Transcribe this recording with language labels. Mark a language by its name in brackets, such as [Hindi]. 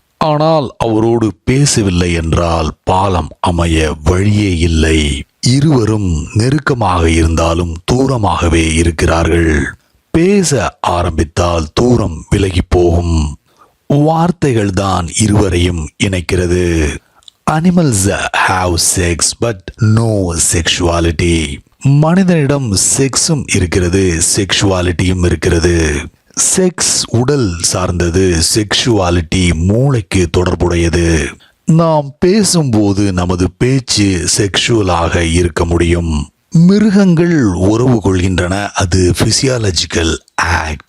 [Tamil] ஆனால் அவரோடு பேசவில்லை என்றால் பாலம் அமைய வழியே இல்லை. இருவரும் நெருக்கமாக இருந்தாலும் தூரமாகவே இருக்கிறார்கள். பேச ஆரம்பித்தால் தூரம் விலகி போகும். வார்த்தைகள் தான் இருவரையும் இணைக்கிறது. [English] Animals have sex but no sexuality. [Tamil] மனிதனிடம் செக்ஸும் இருக்கிறது, செக்ஷுவாலிட்டியும் இருக்கிறது. செக்ஸ் உடல் சார்ந்தது, செக்ஷுவாலிட்டி மூளைக்கு தொடர்புடையது. நாம் பேசும்போது நமது பேச்சு செக்ஷுவலாக இருக்க முடியும். மிருகங்கள் உறவு கொள்கின்றன, அது பிசியாலஜிக்கல் ஆக்ட்.